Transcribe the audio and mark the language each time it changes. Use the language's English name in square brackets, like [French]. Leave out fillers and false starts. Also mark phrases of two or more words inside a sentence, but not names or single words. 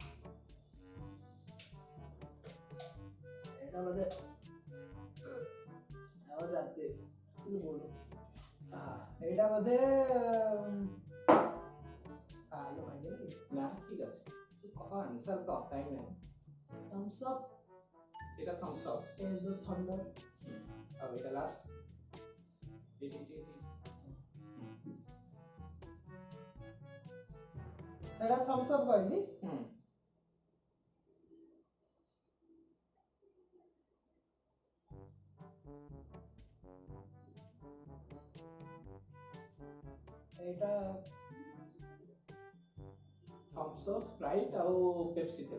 [Odia] ଏଟା ବୋଧେ ଆଉ ଜାତେ ତୁ ବୋଲ ଏଇଟା ବୋଧେ ଆଲୋ ଭାଙ୍ଗିଲା କି ନା ଠିକ ଅଛି ତୁ କହ ଆନ୍ସର କହ ଟାଇମ ନାହିଁ [English] thumbs up [Odia] ସେଇଟା ଥମ୍ସ ଅପ୍ [English] is the thunder [Odia] ଆଉ ଏଇଟା ଲାଷ୍ଟ ସେଟା thumbs up କହିଲି ଏଇଟା ଥମ୍ସ ଅପ୍ ସ୍ପ୍ରାଇଟ୍ ଆଉ ପେପ୍ସି ଥିଲା